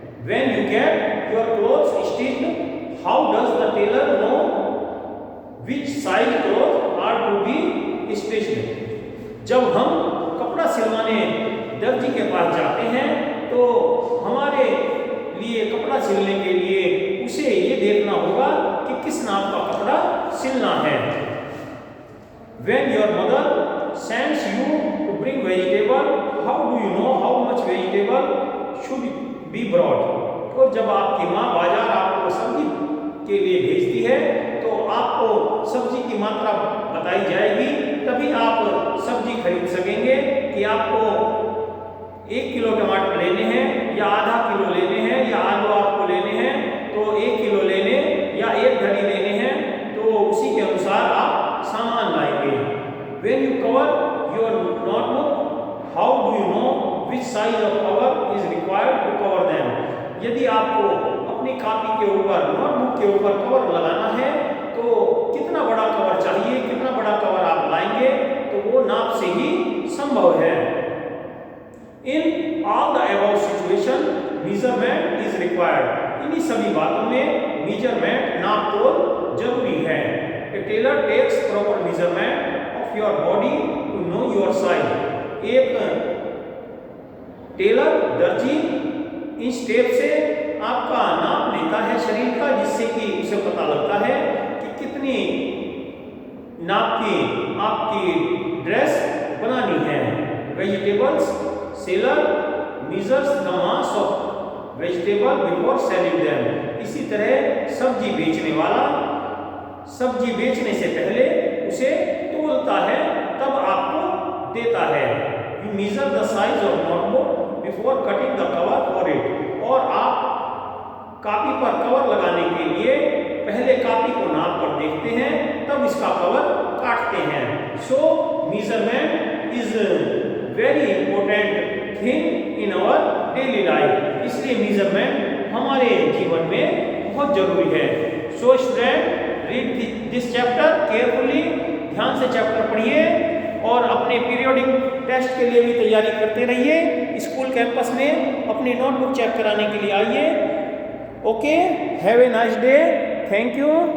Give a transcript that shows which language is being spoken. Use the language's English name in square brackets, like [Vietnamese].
[English] When you get your clothes stitched, how does the tailor know which size clothes are to be stitched? [Hindi] जब हम कपड़ा सिलवाने दर्जी के पास जाते हैं तो हमारे लिए कपड़ा सिलने के लिए उसे ये देखना होगा कि किस नाप का कपड़ा सिलना है। [English] When your mother sends you to bring vegetable, how do you know how much vegetable should be brought? [Hindi] और जब आपकी माँ बाजार आपको सब्जी के लिए भेजती है तो आपको सब्जी की मात्रा बताई जाएगी, तभी आप सब्जी खरीद सकेंगे कि आपको 1 किलो टमाटर लेने हैं या आधा किलो लेने हैं या आलू आपको लेने हैं तो 1 किलो लेने या 1 घड़ी लेने हैं, तो उसी के अनुसार आप सामान लाएंगे। [English] When you cover your notebook, how do you know which size of cover is required to cover them? [Hindi] यदि आपको अपनी कॉपी के ऊपर, नोटबुक के ऊपर कवर लगाना है तो कितना बड़ा कवर चाहिए, कितना बड़ा कवर आप लाएंगे, तो वो नाप से ही संभव है। [English] In all the above situation, measurement is required। [Hindi] इन्हीं सभी बातों में मेजरमेंट, नाप तोल जरूरी है। [English] A tailor takes proper measurement of your body to know your size। [Hindi] एक टेलर, दर्जी इस टेप से आपका नाप लेता है शरीर का, जिससे कि उसे पता लगता है कि कितनी नाप की आपकी ड्रेस बनानी है। [English] Vegetables seller measures the mass of vegetable before selling them। [Hindi] इसी तरह सब्जी बेचने वाला सब्जी बेचने से पहले उसे तोलता है, तब आपको देता है। [English] You measure the size of notebook before cutting the cover for it। [Hindi] और आप कॉपी पर कवर लगाने के लिए पहले कॉपी को नाप कर देखते हैं, तब इसका कवर काटते हैं। [English] So measurement is very important thing in our daily life। [Hindi] इसलिए मेजरमेंट हमारे जीवन में बहुत जरूरी है। [English] So student, read this chapter carefully, [Hindi] ध्यान से चैप्टर पढ़िए और अपने पीरियोडिक टेस्ट के लिए भी तैयारी करते रहिए। स्कूल कैंपस में अपनी नोटबुक चेक कराने के लिए आइए। [English] Okay, have a nice day, thank you.